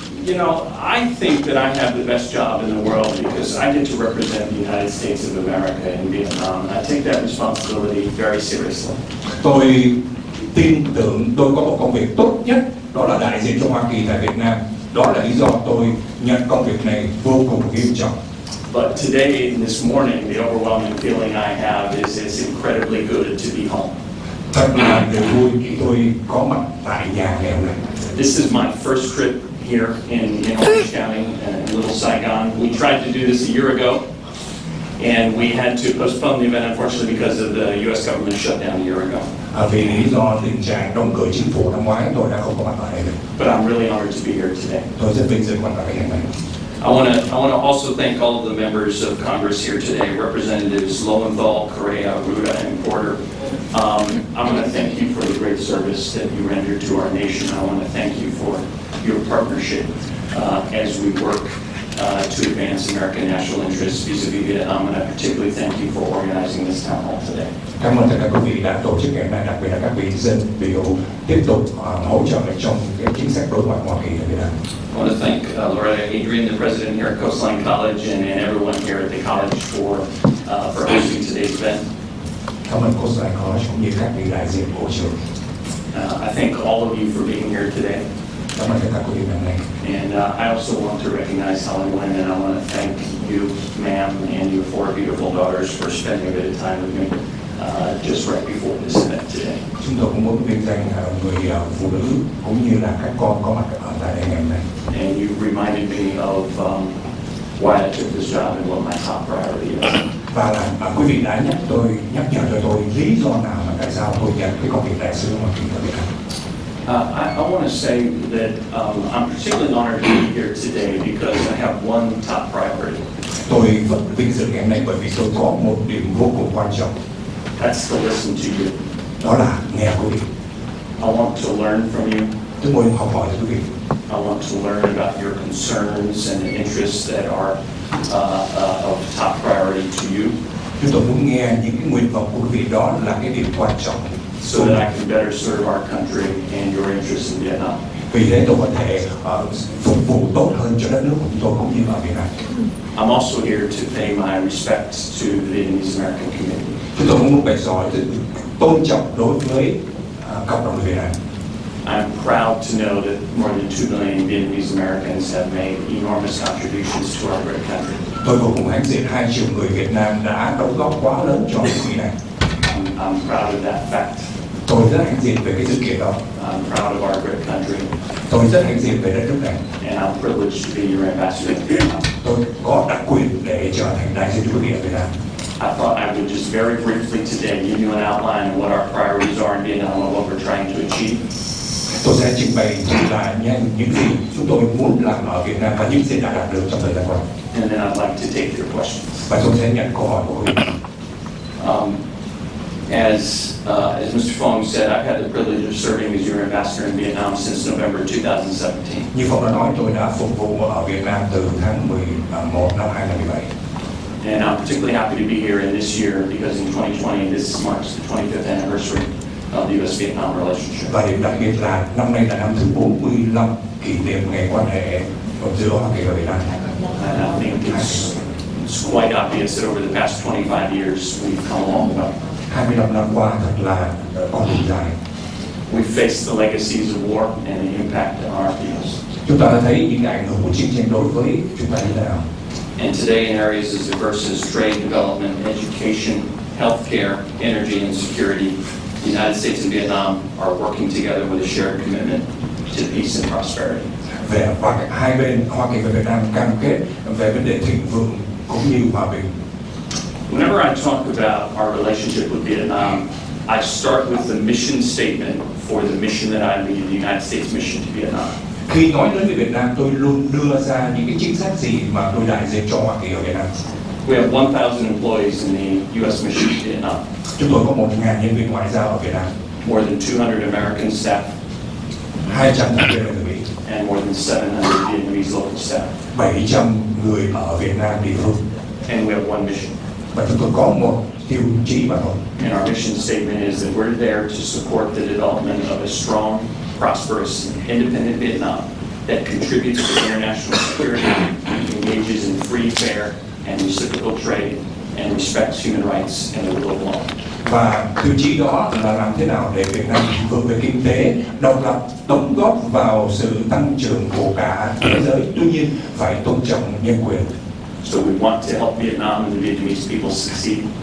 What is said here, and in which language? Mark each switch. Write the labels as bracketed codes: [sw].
[en] You know, I think that I have the best job in the world because I get to represent the United States of America in Vietnam, and I take that responsibility very seriously. [vi] Tôi tin tưởng tôi có một công việc tốt nhất, đó là đại diện cho Hoa Kỳ tại Việt Nam. Đó là lý do tôi nhận công việc này vô cùng nghiêm trọng. [en] But today, this morning, the overwhelming feeling I have is it's incredibly good to be home. [vi] Thật là niềm vui khi tôi có mặt tại nhà ngày hôm nay. [en] This is my first trip here in Orange County, in Little Saigon. We tried to do this a year ago, and we had to postpone the event, unfortunately, because of the U.S. government shutdown a year ago. [vi] Vì lý do tình trạng đóng cửa chính phủ năm ngoái, tôi đã không có mặt tại đây được. [en] But I'm really honored to be here today. [vi] Tôi rất vinh dự có mặt tại ngày hôm nay. [en] I want to also thank all of the members of Congress here today, Representatives Lowenthal, Correa, Rouda, and Porter. I want to thank you for the great service that you rendered to our nation. I want to thank you for your partnership as we work to advance American national interests vis-a-vis Vietnam, and I particularly thank you for organizing this town hall today. [vi] Cảm ơn tất cả quý vị đã tổ chức ngày hôm nay, đặc biệt là các vị dân biểu tiếp tục hỗ trợ trong cái chính sách đối ngoại Hoa Kỳ ở Việt Nam. [en] I want to thank Loretta Adrian, the president here at Coastline College, and everyone here at the college for hosting today's event. [vi] Cảm ơn Coastline College cũng như các vị đại diện của trường. [en] I thank all of you for being here today. [vi] Cảm ơn tất cả quý vị ngày hôm nay. [en] And I also want to recognize Helen Wynn, and I want to thank you, ma'am, and your four beautiful daughters for spending a bit of time with me just right before this event today. [vi] Chúng tôi cũng muốn vinh danh người phụ nữ cũng như là các con có mặt ở tại đây ngày hôm nay. [en] And you reminded me of why I took this job and what my top priority is. [vi] Và là quý vị đã nhắc nhở cho tôi lý do nào mà tại sao tôi nhận cái công việc đại sứ Hoa Kỳ ở Việt Nam. [en] I want to say that I'm particularly honored to be here today because I have one top priority. [vi] Tôi vẫn vinh dự ngày hôm nay bởi vì tôi có một điểm vô cùng quan trọng. [en] That's to listen to you. [vi] Đó là nghe quý vị. [en] I want to learn from you. [vi] Tôi muốn học hỏi từ quý vị. [en] I want to learn about your concerns and interests that are of top priority to you. [vi] Chúng tôi muốn nghe những cái nguyện vọng của quý vị, đó là cái điểm quan trọng. [en] So that I can better serve our country and your interests in Vietnam. [vi] Vì thế tôi có thể phục vụ tốt hơn cho đất nước của chúng tôi cũng như ở Việt Nam. [en] I'm also here to pay my respects to the Vietnamese American community. [vi] Chúng tôi cũng muốn bày tỏ sự tôn trọng đối với cộng đồng người Việt Nam. [en] I'm proud to know that more than 2 million Vietnamese Americans have made enormous contributions to our great country. [vi] Tôi vô cùng hãnh diện 2 triệu người Việt Nam đã đóng góp quá lớn cho nước Mỹ này. [en] I'm proud of that fact. [vi] Tôi rất hãnh diện về cái sự kiện đó. [en] I'm proud of our great country. [vi] Tôi rất hãnh diện về đất nước này. [en] And I'm privileged to be your ambassador in Vietnam. [vi] Tôi có đặc quyền để trở thành đại sứ quý vị ở Việt Nam. [en] I thought I would just very briefly today give you an outline of what our priorities are in Vietnam and what we're trying to achieve. [vi] Tôi sẽ trình bày là những gì chúng tôi muốn làm ở Việt Nam và những gì đã đạt được trong thời gian qua. [en] And then I'd like to take your questions. [vi] Và tôi sẽ nhận câu hỏi của quý vị. [en] As Mr. Phong said, I've had the privilege of serving as your ambassador in Vietnam since November 2017. [vi] Như Phong đã nói, tôi đã phục vụ ở Việt Nam từ tháng 11 năm 2017. [en] And I'm particularly happy to be here in this year because in 2020, this marks the 25th anniversary of the U.S.-Vietnam relationship. [vi] Và điểm đặc biệt là năm nay là năm thứ 45 kỷ niệm ngày quan hệ giữa Hoa Kỳ và Việt Nam. [en] And I think it's quite obvious that over the past 25 years, we've come a long way. [vi] 25 năm qua thật là con đường dài. [en] We've faced the legacies of war and the impact on our peoples. [vi] Chúng ta đã thấy những ảnh hưởng của chiến tranh đối với chúng ta như thế nào. [en] And today in areas as diverse as trade, development, education, healthcare, energy and security, the United States and Vietnam are working together with a shared commitment to peace and prosperity. [vi] Về hai bên Hoa Kỳ và Việt Nam cam kết về vấn đề thịnh vượng cũng như hòa bình. [en] Whenever I talk about our relationship with Vietnam, I start with the mission statement for the mission that I lead, the United States mission to Vietnam. [vi] Khi nói đến Việt Nam, tôi luôn đưa ra những cái chính sách gì mà tôi đại diện cho Hoa Kỳ ở Việt Nam. [en] We have 1,000 employees in the U.S. mission to Vietnam. [vi] Chúng tôi có 1.000 nhân viên ngoại giao ở Việt Nam. [en] More than 200 American staff. [vi] 200 nhân viên ở Mỹ. [en] And more than 700 Vietnamese local staff. [vi] 700 người ở Việt Nam địa phương. [en] And we have one mission. [vi] Và chúng tôi có một tiêu chí mà thôi. [en] And our mission statement is that we're there to support the development of a strong, prosperous, independent Vietnam that contributes to international security, engages in free, fair, and reciprocal trade, and respects human rights and the rule of law. [vi] Và tiêu chí đó là làm thế nào để Việt Nam vươn về kinh tế, độc lập, đóng góp vào sự tăng trưởng của cả thế giới, tuy nhiên phải tôn trọng nhân quyền. [en] So we want to help Vietnam and the Vietnamese people succeed.